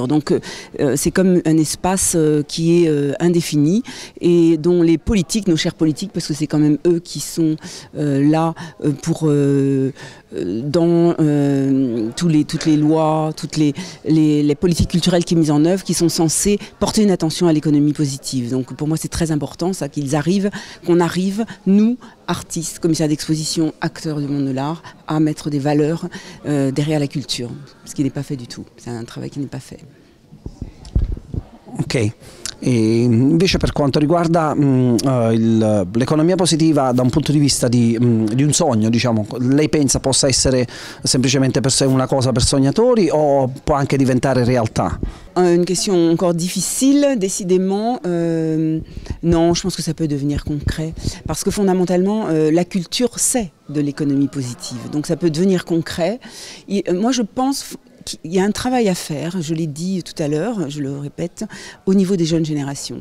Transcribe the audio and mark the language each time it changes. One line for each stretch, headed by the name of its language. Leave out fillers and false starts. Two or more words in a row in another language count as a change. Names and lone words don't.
French: Donc c'est comme un espace qui est indéfini et dont les politiques, nos chers politiques, parce que c'est quand même eux qui sont là pour dans toutes les lois, toutes les politiques culturelles qui sont mises en œuvre, qui sont censées porter une attention à l'économie positive. Donc pour moi c'est très important ça, qu'on arrive, nous, artistes, commissaires d'exposition, acteurs du monde de l'art, à mettre des valeurs derrière la culture, ce qui n'est pas fait du tout. C'est un travail qui n'est pas fait. Ok.
Italian: E invece per quanto riguarda l'economia positiva da un punto di vista di un sogno, diciamo, lei pensa possa essere semplicemente una cosa per sognatori o può anche diventare realtà?
French: Une question encore difficile, décidément. Non, je pense que ça peut devenir concret. Parce que fondamentalement, la culture, c'est de l'économie positive. Donc ça peut devenir concret. Et, moi, je pense qu'il y a un travail à faire, je l'ai dit tout à l'heure, je le répète, au niveau des jeunes générations.